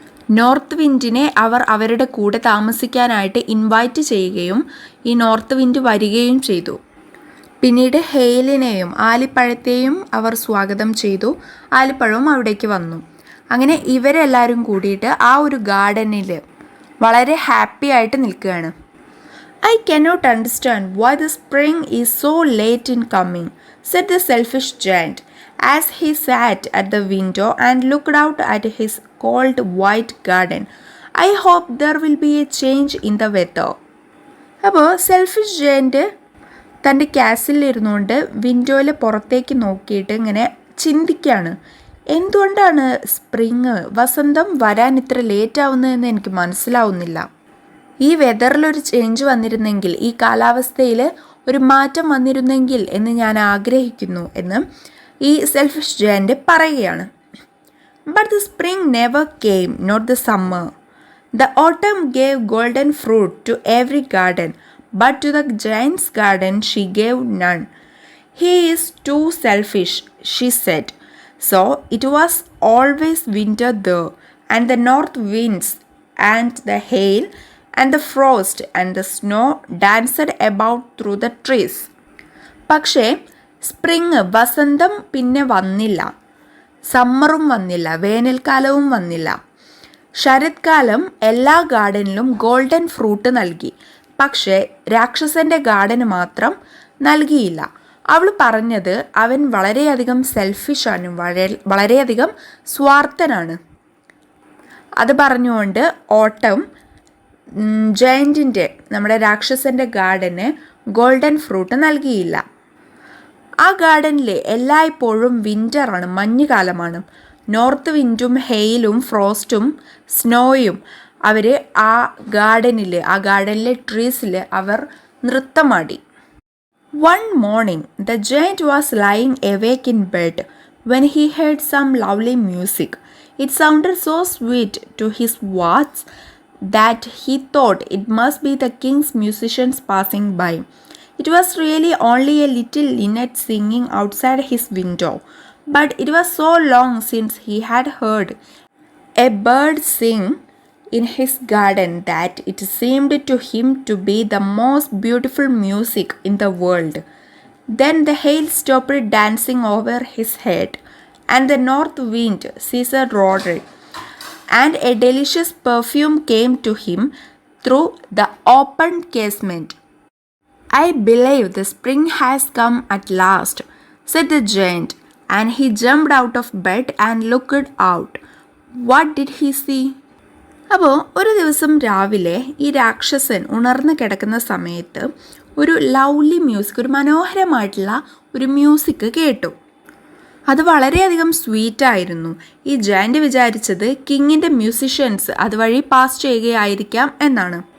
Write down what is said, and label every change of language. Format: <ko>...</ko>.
<ml>North വിൻഡിനെ അവർ അവരുടെ കൂടെ താമസിക്കാനായിട്ട് invite ചെയ്യുകയും ഈ നോർത്ത് വിൻഡ് വരികയും ചെയ്തു. പിന്നീട് ഹെയിലിനെയും ആലിപ്പഴത്തെയും അവർ സ്വാഗതം ചെയ്തു. ആലിപ്പഴവും അവിടേക്ക് വന്നു. അങ്ങനെ ഇവരെല്ലാവരും കൂടിയിട്ട് ആ ഒരു ഗാർഡനിൽ വളരെ ഹാപ്പി ആയിട്ട് നിൽക്കുകയാണ്.</ml> <en>I cannot understand why the spring is so late in coming, said the selfish giant, as he sat at the window and looked out at his cold white garden. I hope there will be a change in the weather.</en> <ml>അപ്പോൾ selfish giant തൻ്റെ കാസിലിരുന്നുകൊണ്ട് വിൻഡോയിൽ പുറത്തേക്ക് നോക്കിയിട്ട് ഇങ്ങനെ ചിന്തിക്കുകയാണ്, എന്തുകൊണ്ടാണ് വസന്തം വരാൻ ഇത്ര ലേറ്റ് ആവുന്നതെന്ന് എനിക്ക് മനസ്സിലാവുന്നില്ല. ഈ വെതറിലൊരു ചേഞ്ച് വന്നിരുന്നെങ്കിൽ, ഈ കാലാവസ്ഥയിൽ ഒരു മാറ്റം വന്നിരുന്നെങ്കിൽ എന്ന് ഞാൻ ആഗ്രഹിക്കുന്നു എന്ന് ഈ സെൽഫിഷ് ജയൻ്റ് പറയുകയാണ്.</ml> <en>But the spring never came, not the summer. The autumn gave golden fruit to every garden, but to the giant's garden she gave none. He is too selfish, she said. So it was always winter there, and the north winds, and the hail, and the frost, and the snow danced about through the trees.</en> <ml>പക്ഷേ വസന്തം പിന്നെ വന്നില്ല. സമ്മറും വന്നില്ല, വേനൽക്കാലവും വന്നില്ല. ശരത്കാലം എല്ലാ ഗാർഡനിലും golden fruit നൽകി, പക്ഷേ രാക്ഷസൻ്റെ ഗാർഡന് മാത്രം നൽകിയില്ല. അവൾ പറഞ്ഞത് അവൻ വളരെയധികം സെൽഫിഷാണ്, വളരെയധികം സ്വാർത്ഥനാണ്. അത് പറഞ്ഞുകൊണ്ട് ഓട്ടം ജയൻറ്റിൻ്റെ, നമ്മുടെ രാക്ഷസൻ്റെ ഗാർഡന് ഗോൾഡൻ ഫ്രൂട്ട് നൽകിയില്ല. ആ ഗാർഡനിൽ എല്ലായ്പ്പോഴും വിൻ്ററാണ്, മഞ്ഞുകാലമാണ്. നോർത്ത് വിൻഡും ഹെയിലും ഫ്രോസ്റ്റും സ്നോയും അവർ ആ ഗാർഡനിലെ ട്രീസിൽ അവർ നൃത്തമാടി.</ml> <en>One morning, the giant was lying awake in bed when he heard some lovely music. It sounded so sweet to his ears that he thought it must be the king's musicians passing by. It was really only a little linnet singing outside his window, but it was so long since he had heard a bird sing in his garden that it seemed to him to be the most beautiful music in the world. Then the hail stopped dancing over his head, and the north wind ceased roaring, and a delicious perfume came to him through the open casement. I believe the spring has come at last, said the giant, and he jumped out of bed and looked out. What did he see?</en> <ml>അപ്പോൾ ഒരു ദിവസം രാവിലെ ഈ രാക്ഷസൻ ഉണർന്ന് കിടക്കുന്ന സമയത്ത് ഒരു ലവ്ലി മ്യൂസിക്, ഒരു മനോഹരമായിട്ടുള്ള ഒരു മ്യൂസിക് കേട്ടു. അത് വളരെയധികം സ്വീറ്റായിരുന്നു. ഈ ജയൻ്റ് വിചാരിച്ചത് കിങ്ങിൻ്റെ മ്യൂസിഷ്യൻസ് അതുവഴി പാസ് ചെയ്യുകയായിരിക്കാം എന്നാണ്.</ml>